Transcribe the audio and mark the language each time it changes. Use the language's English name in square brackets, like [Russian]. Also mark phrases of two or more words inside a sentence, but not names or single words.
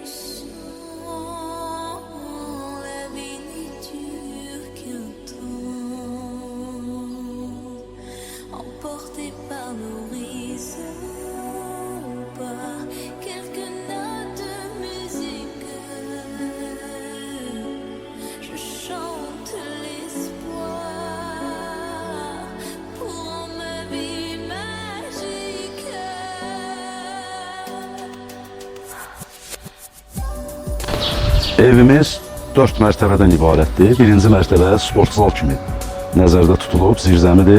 [French] sens, la vie n'est dure qu'un temps, emporté par l'horizon, par quelques notes de musique, je chante l'espoir. [Azerbaijani] Evimiz 4 mərtəbədən ibarətdir. Birinci mərtəbə sport zal kimi nəzərdə tutulub, zirzəmidir.